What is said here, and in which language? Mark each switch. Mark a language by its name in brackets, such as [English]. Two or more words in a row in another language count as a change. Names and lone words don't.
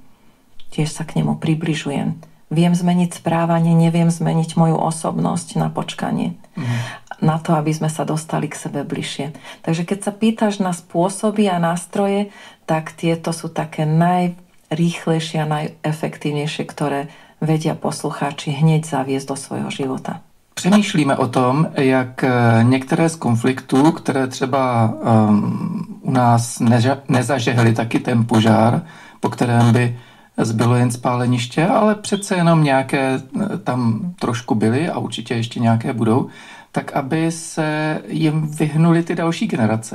[Slovak] Tiež sa k nemu približujem. Viem zmeniť správanie, neviem zmeniť moju osobnosť na počkanie. Na to, aby sme sa dostali k sebe bližšie. Takže keď sa pýtaš na spôsoby a nástroje, tak tieto sú také najrýchlejšie a najefektívnejšie, ktoré vedia poslucháči hneď zaviesť do svojho života. [Czech] Přemýšlíme o tom, jak některé z konfliktů, které třeba u nás nezažehly taky ten požár, po kterém by zbylo jen spáleniště, ale přece jenom nějaké tam trošku byly a určitě ještě nějaké budou, tak aby se jim vyhnuly ty další generace.